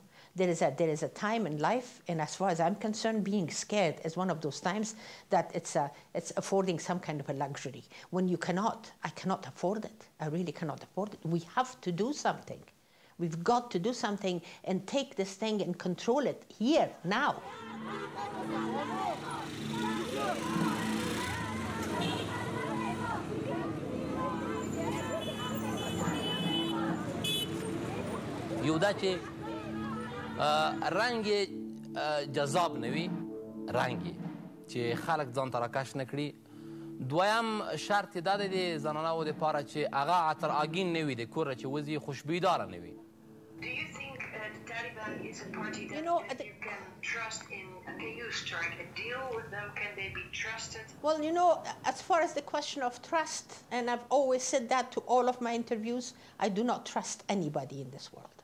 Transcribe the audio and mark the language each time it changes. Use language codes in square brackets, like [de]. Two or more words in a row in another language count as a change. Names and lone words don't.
[en] There is a time in life, and as far as I'm concerned, being scared is one of those times that it's affording some kind of a luxury. When I cannot afford it. I really cannot afford it. We have to do something. We've got to do something and take this thing and control it here, now. [ps] یودا رنگ جذاب نوي رنگي چې خلک ځان ته راکش نه کړي. دویم شرط دا دی د زنانو دپاره چې هغه عطر آګین نه وي د کوره چې وځي خوشبویداره نه وي. [en] Do you think the Taliban is a party that you can trust in? Can you strike a deal with them? Can they be trusted? Well, you know, as far as the question of trust, and I've always said that to all of my interviews, I do not trust anybody in this world.